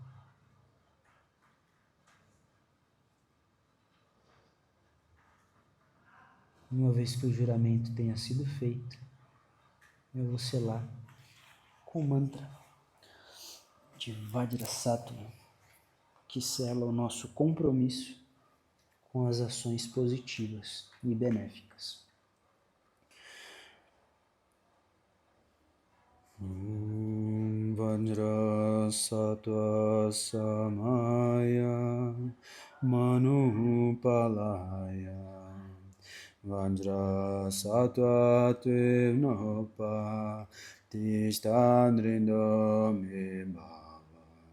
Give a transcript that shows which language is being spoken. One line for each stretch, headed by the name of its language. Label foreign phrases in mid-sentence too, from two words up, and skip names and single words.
Portuguese: Uma vez que o juramento tenha sido feito, eu vou selar com o mantra de Vajrasattva, que sela o nosso compromisso com as ações positivas e benéficas.
Sanskrit: Vajrasattva samaya manupalaya Vajrasattva tvevnopa tishtandrindo me bhava